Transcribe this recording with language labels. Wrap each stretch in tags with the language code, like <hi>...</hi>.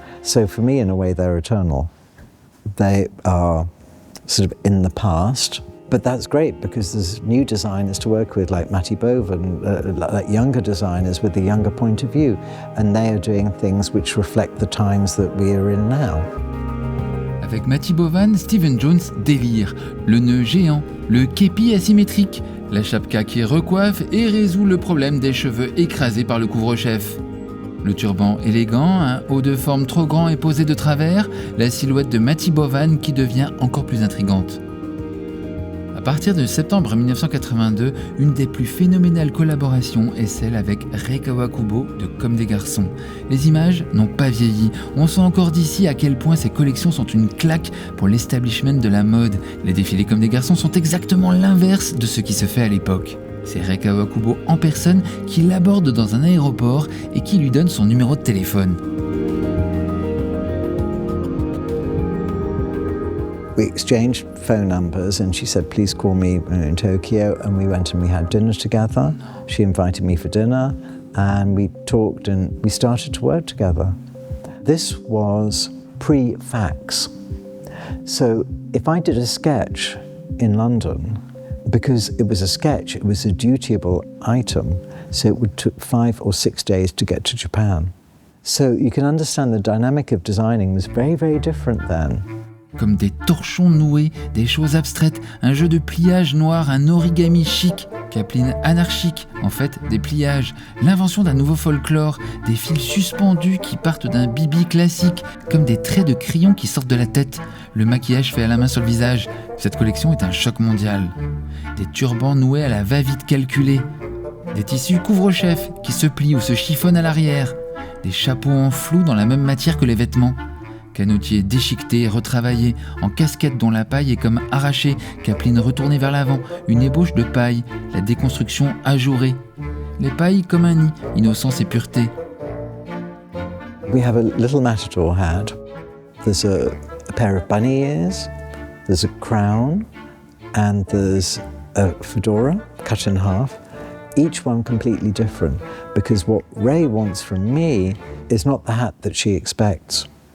<en>So for me, in a way, they're eternal. They are sort of in the past, but that's great because there's new designers to work with, like Matty Boven, like younger designers with a younger point of view, and they are doing things which reflect the times that we are in now.</en> <fr>Avec Matty Bovan, Stephen Jones délire. Le nœud géant, le képi asymétrique, la chapka qui recoiffe et résout le problème des cheveux écrasés par le couvre-chef. Le turban élégant, un haut de forme trop grand et posé de travers, la silhouette de Matty Bovan qui devient encore plus intrigante. À partir de septembre 1982, une des plus phénoménales collaborations est celle avec Rei Kawakubo de Comme des garçons. Les images n'ont pas vieilli. On sent encore d'ici à quel point ces collections sont une claque pour l'establishment de la mode. Les défilés Comme des garçons sont exactement l'inverse de ce qui se fait à l'époque. C'est Rei Kawakubo en personne qui l'aborde dans un aéroport et qui lui donne son numéro de téléphone.</fr> <en>We exchanged phone numbers and she said, please call me in Tokyo. And we went and we had dinner together. She invited me for dinner and we talked and we started to work together. This was pre-fax. So if I did a sketch in London, because it was a sketch, it was a dutiable item, so it would took 5 or 6 days to get to Japan. So you can understand the dynamic of designing was very, very different then.</en> <fr>Comme des torchons noués, des choses abstraites, un jeu de pliage noir, un origami chic, Kaplan anarchique, en fait des pliages, l'invention d'un nouveau folklore, des fils suspendus qui partent d'un bibi classique, comme des traits de crayon qui sortent de la tête, le maquillage fait à la main sur le visage. Cette collection est un choc mondial. Des turbans noués à la va-vite calculée, des tissus couvre-chef qui se plient ou se chiffonnent à l'arrière, des chapeaux en flou dans la même matière que les vêtements. Canotier déchiqueté et retravaillé, en casquette dont la paille est comme arrachée, capeline retournée vers l'avant, une ébauche de paille, la déconstruction ajourée. Les pailles comme un nid, innocence et pureté.</fr> <en>We have a little matador hat. There's a pair of bunny ears, there's a crown, and there's a fedora cut in half. Each one completely different, because what Ray wants from me is not the hat that she expects.</en>